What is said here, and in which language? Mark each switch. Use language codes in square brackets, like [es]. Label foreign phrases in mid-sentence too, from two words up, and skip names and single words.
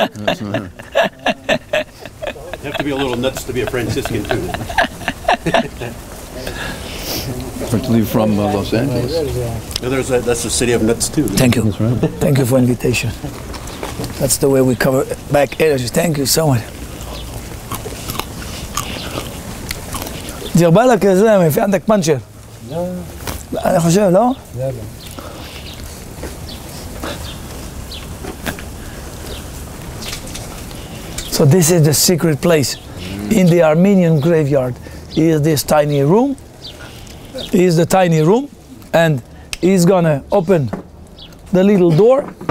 [en] You have to be a little nuts to be a Franciscan too. Particularly from Los Angeles. That's the city of nuts too. Thank you. Thank you for invitation. That's the way we cover back energy. Thank you so much. [ar] دير بالك זה, في عندك פנצ'ר. [he] אני חושב, לא? [en] So this is the secret place in the Armenian graveyard. Is this tiny room? Is the tiny room, and he's gonna open the little door.